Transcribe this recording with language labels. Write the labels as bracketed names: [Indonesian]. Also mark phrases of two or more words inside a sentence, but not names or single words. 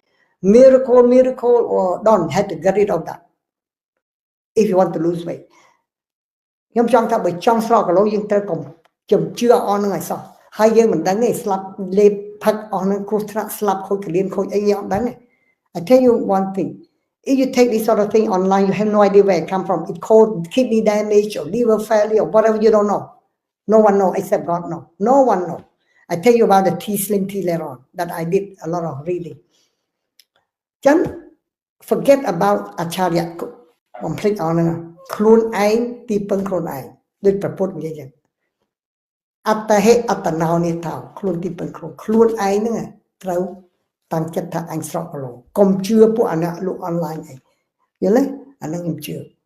[English] miracle or don't have to get rid of that if you want to lose weight [Khmer] ខ្ញុំចង់ថាបើចង់ស្រកគីឡូយើងត្រូវកុំជំជឿអស់នឹងឲ្យសោះហើយយើងមិនដឹងទេស្លាប់លេបផឹកអស់នឹង គ្រោះថ្នាក់ស្លាប់ខូចកលៀនខូចអីយើងអត់ដឹងទេ [English] I tell you one thing if you take this sort of thing online you have no idea where it come from it called kidney damage or liver failure or whatever you don't know no one know except God know no one know I tell you about the T-Slim T later on that I did a lot of reading ចឹង forget about [Khmer] អច្ឆរិយៈបំភ្លេចអស់ហ្នឹងខ្លួនឯងទីពឹងខ្លួនឯងដូចប្រពុតនិយាយចឹងអត្តហេអត្តណោនេះថាខ្លួនទីពឹងខ្លួនឯងហ្នឹងត្រូវតាំងចិត្តថាអញស្រកគីឡូកុំជឿពួកអាអ្នកលក់អនឡាញអីយល់ទេអាហ្នឹងខ្ញុំជឿ